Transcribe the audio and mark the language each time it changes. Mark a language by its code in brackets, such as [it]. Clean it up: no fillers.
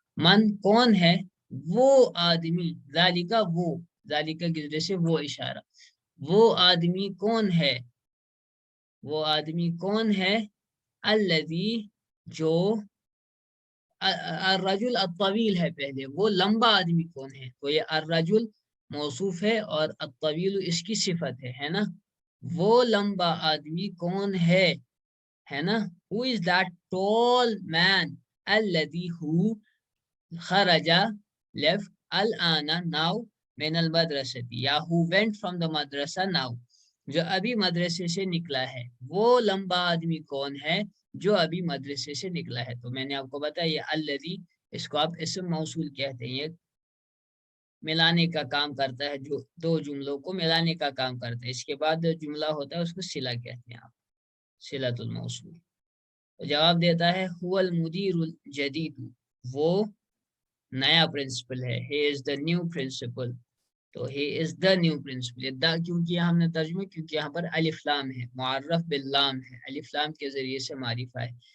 [ur] من کون ہے؟ وہ آدمی، ذالکا وہ، ذالکا کی وجہ سے وہ اشارہ، وہ آدمی کون ہے؟ وہ آدمی کون ہے؟ الذی جو، [ar] الرجل الطویل [ur] ہے پہلے، وہ لمبا آدمی کون ہے؟ تو یہ الرجل موصوف ہے اور الطویل اس کی صفت ہے نا. وہ لمبا آدمی کون ہے نا. [en] who is that tall man [ar] الذي [en] who [ar] خرج [en] left [ar] الآن [en] now [ar] من المدرسة [en] یا who went from the madrasa now [ur] جو ابھی مدرسے سے نکلا ہے. وہ لمبا آدمی کون ہے جو ابھی مدرسے سے نکلا ہے؟ تو میں نے آپ کو بتایا یہ الذی، اس کو آپ اسم موصول کہتے ہیں. یہ ملانے کا کام کرتا ہے، جو دو جملوں کو ملانے کا کام کرتا ہے. اس کے بعد جو جملہ ہوتا ہے اس کو صلہ کہتے ہیں آپ، صلۃ الموصول. [ar] تو جواب دیتا ہے هو المدیر الجدید، [ur] وہ نیا پرنسپل ہے. [en] he is the new principal. [ur] تو [en] he is the new principal. کیونکہ ہم نے ترجمہ، کیونکہ یہاں پر الف لام ہے، معرف باللام ہے، الف لام کے ذریعے سے معرفہ ہے.